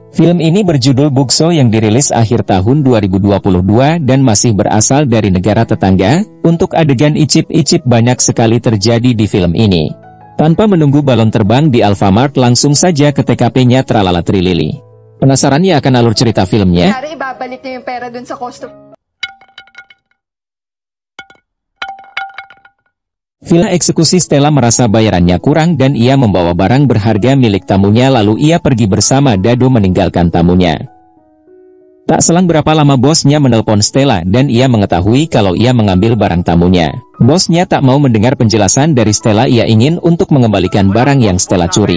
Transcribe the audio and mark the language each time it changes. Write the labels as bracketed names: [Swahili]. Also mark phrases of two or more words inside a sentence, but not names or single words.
[Indonesian] Film ini berjudul Bugso yang dirilis akhir tahun 2022 dan masih berasal dari negara tetangga. Untuk adegan icip-icip banyak sekali terjadi di film ini. Tanpa menunggu balon terbang di Alfamart, langsung saja ke TKP-nya tralala trilili. Penasaran ya akan alur cerita filmnya? [Filipino] Hari ibabalik niyo yung pera dun sa customer. [Indonesian] Villa eksekusi. Stella merasa bayarannya kurang dan ia membawa barang berharga milik tamunya, lalu ia pergi bersama Dado meninggalkan tamunya. Tak selang berapa lama bosnya menelpon Stella dan ia mengetahui kalau ia mengambil barang tamunya. Bosnya tak mau mendengar penjelasan dari Stella, ia ingin untuk mengembalikan barang yang Stella curi.